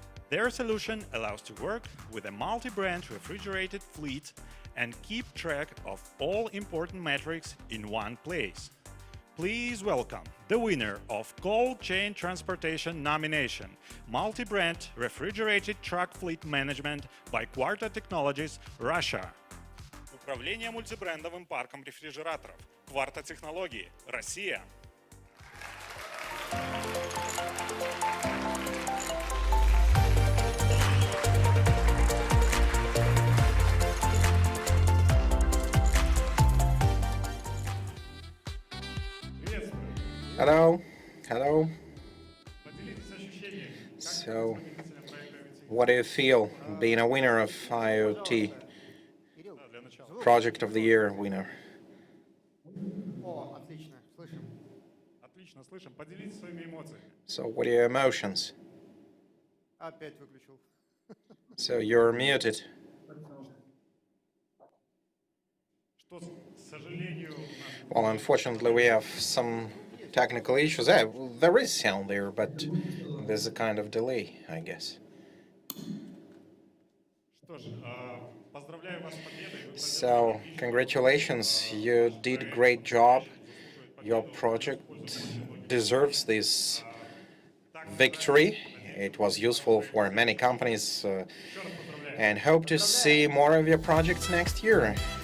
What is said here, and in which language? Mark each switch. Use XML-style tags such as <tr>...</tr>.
<en>Their solution allows to work with a multi-brand refrigerated fleet and keep track of all important metrics in one place. Please welcome the winner of Cold Chain Transportation nomination, Multi-Brand Refrigerated Truck Fleet Management by Quarta Technologies, Russia.</en> <ru>Управление мультибрендовым парком рефрижераторов. Кварта Технологии, Россия.</ru> <en>Hello, hello. So, what do you feel being a winner of IoT Project of the Year winner?</en> <ru>О, отлично, слышим. Отлично, слышим. Поделитесь своими эмоциями.</ru> <en>So, what are your emotions?</en> <ru>Опять выключил.</ru> <en>So, you're muted.</en> <ru>Что, к сожалению,</ru> <en>Well, unfortunately, we have some technical issues. There is sound there, but there's a kind of delay, I guess.</en> <ru>что ж, поздравляю вас с победой. Вы</ru> <en>So, congratulations, you did a great job. Your project deserves this victory. It was useful for many companies and hope to see more of your projects next year.</en>